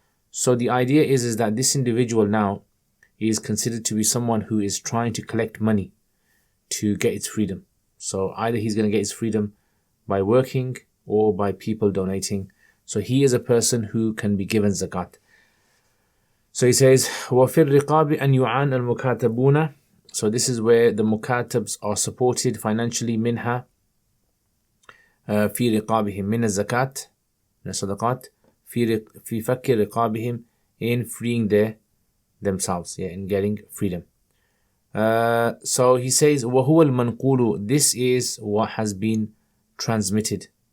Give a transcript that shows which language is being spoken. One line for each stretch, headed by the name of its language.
English: So the idea is that this individual now is considered to be someone who is trying to collect money to get its freedom. So either he's going to get his freedom by working or by people donating. So he is a person who can be given zakat. So he says,
Arabic: وَفِي الرِّقَابِ أَنْ يُعَانَ الْمُكَاتَبُونَ.
English: So this is where the mukatabs are supported financially
Arabic: minha في رقابهم من الزكاة من الصدقات في فك رقابهم,
English: in freeing themselves, in getting freedom. So he says
Arabic: وهو المنقول.
English: This is what has been transmitted.